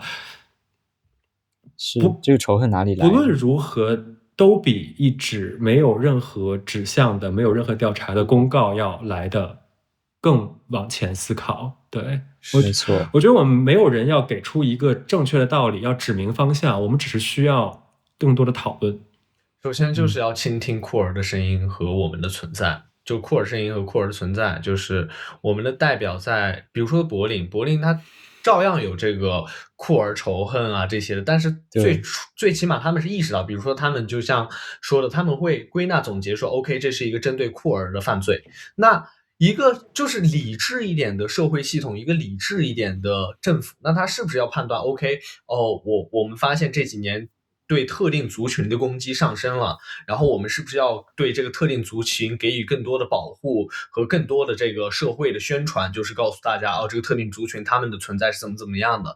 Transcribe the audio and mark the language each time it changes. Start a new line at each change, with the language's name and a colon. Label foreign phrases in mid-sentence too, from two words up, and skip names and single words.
Chinese: 是這個仇恨哪裡來？不論如何，都比一紙沒有任何指向的、沒有任何調查的公告要來的更往前思考。對，沒錯。我覺得我們沒有人要給出一個正確的道理，要指明方向，我們只是需要更多的討論。首先就是要傾聽酷兒的聲音和我們的存在。就酷兒聲音和酷兒的存在，就是我們的代表在，比如說柏林它照樣有這個酷兒仇恨啊這些的，但是最起碼他們是意識到，比如說他們就像說的，他們會歸納總結說 OK 這是一個針對酷兒的犯罪。那一個就是理智一點的社會系統，一個理智一點的政府，那他是不是要判斷 OK 我們發現這幾年對特定族群的攻擊上升了，然後我們是不是要對這個特定族群給予更多的保護和更多的這個社會的宣傳，就是告訴大家這個特定族群他們的存在是怎麼樣的。